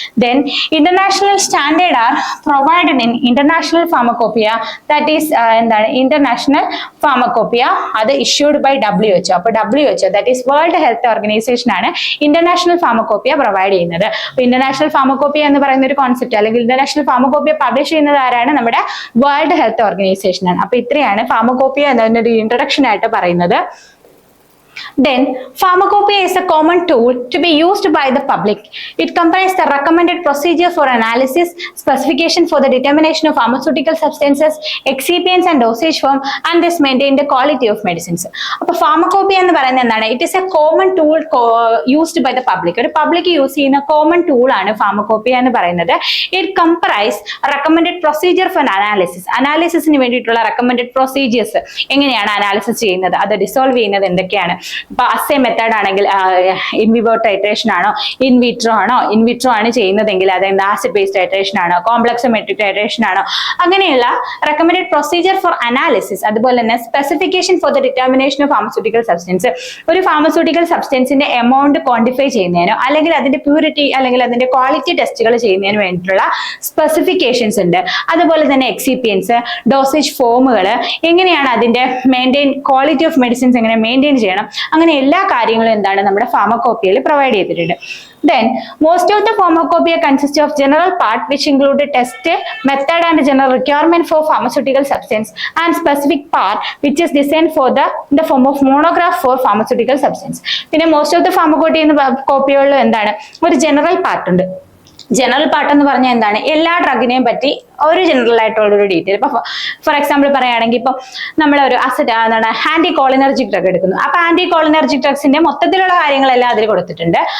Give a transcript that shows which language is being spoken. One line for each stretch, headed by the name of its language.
English: then international standard are provided in international pharmacopoeia, that is
Malayalam: എന്താണ് international pharmacopoeia, അത്
English: Issued by WHO.
Malayalam: അപ്പോൾ WHO that is world health organisation ആണ് international pharmacopoeia provide ചെയ്യുന്നത്. അപ്പൊ international pharmacopoeia എന്ന് പറയുന്ന ഒരു കോൺസെപ്റ്റ് അല്ലെങ്കിൽ ഇന്റർനാഷണൽ ഫാർമക്കോപ്പിയ പബ്ലിഷ് ചെയ്യുന്നത് ആരാണ്? നമ്മുടെ വേൾഡ് ഹെൽത്ത് ഓർഗനൈസേഷൻ ആണ്. അപ്പൊ ഇത്രയാണ് ഫാർമക്കോപ്പിയ എന്നൊരു ഇൻട്രൊഡക്ഷൻ ആയിട്ട് പറയുന്നത്.
English: Then, pharmacopoeia is a common tool to be used by the public. It comprises the recommended procedure for analysis, specification for the determination of pharmaceutical substances, excipients and dosage form, and this maintain the quality of medicines.
Malayalam: അപ്പോൾ pharmacopoeia എന്ന് പറയുന്നത് എന്താണ്?
English: It is a common tool used by the public.
Malayalam: ഒരു public use ചെയ്യുന്ന common tool ആണ് pharmacopoeia എന്ന് പറയുന്നത്.
English: It comprises recommended procedure for analysis.
Malayalam: അനാലിസിസിന് വേണ്ടിയിട്ടുള്ള recommended procedures. എങ്ങനെയാണ് അനാലിസിസ് ചെയ്യുന്നത്, അത് ഡിസോൾവ് ചെയ്യുന്നത് എന്തൊക്കെയാണ്? ഇപ്പൊ അസേ മെത്തേഡ് ആണെങ്കിൽ ഇൻവിവോ ടൈട്രേഷൻ ആണോ, ഇൻവിട്രോ ആണോ, ഇൻവിട്രോ ആണ് ചെയ്യുന്നതെങ്കിൽ അതായത് ആസിഡ് ബേസ്ഡ് ടൈട്രേഷൻ ആണോ, കോംപ്ലക്സോമെട്രിക് ടൈട്രേഷൻ ആണോ, അങ്ങനെയുള്ള റെക്കമെൻഡഡ് പ്രൊസീജിയർ ഫോർ അനാലിസിസ്. അതുപോലെ തന്നെ
English: Specification for the determination of pharmaceutical substance.
Malayalam: ഒരു ഫാർമസ്യൂട്ടിക്കൽ സബ്സ്റ്റൻസിന്റെ എമൗണ്ട് ക്വാണ്ടിഫൈ ചെയ്യുന്നതിനോ അല്ലെങ്കിൽ അതിന്റെ പ്യൂരിറ്റി അല്ലെങ്കിൽ അതിന്റെ ക്വാളിറ്റി ടെസ്റ്റുകൾ ചെയ്യുന്നതിന് വേണ്ടിയിട്ടുള്ള സ്പെസിഫിക്കേഷൻസ് ഉണ്ട്. അതുപോലെ തന്നെ എക്സിപിയൻസ്, ഡോസേജ് ഫോമുകൾ, എങ്ങനെയാണ് അതിന്റെ മെയിൻറ്റെയിൻ ക്വാളിറ്റി ഓഫ് മെഡിസിൻസ് എങ്ങനെ മെയിൻറ്റെയിൻ ചെയ്യണം, അങ്ങനെ എല്ലാ കാര്യങ്ങളും എന്താണ് നമ്മുടെ ഫാർമക്കോപ്പിയയിൽ പ്രൊവൈഡ് ചെയ്തിട്ടുണ്ട്.
English: Then, most of the pharmacopoeia consists of general part which include a test method and general requirement for pharmaceutical substance, and specific part which is designed for in the form of monograph for pharmaceutical substance.
Malayalam: പിന്നെ
English: most of the pharmacopoeia
Malayalam: എന്താണ്, ഒരു general part ഉണ്ട്. General part എന്ന് പറഞ്ഞാൽ എന്താണ്, എല്ലാ ഡ്രഗിനെയും പറ്റി ഒരു ജനറൽ ആയിട്ടുള്ള ഒരു ഡീറ്റെയിൽ. ഇപ്പൊ ഫോർ എക്സാമ്പിൾ പറയുകയാണെങ്കിൽ ഇപ്പൊ നമ്മളൊരു എന്താണ് ആന്റി കോളിനർജിക് ഡ്രഗ് എടുക്കുന്നു. അപ്പൊ ആന്റി കോളിനർജിക് ഡ്രഗ്സിന്റെ മൊത്തത്തിലുള്ള കാര്യങ്ങളെല്ലാം അതിൽ കൊടുത്തിട്ടുണ്ട്.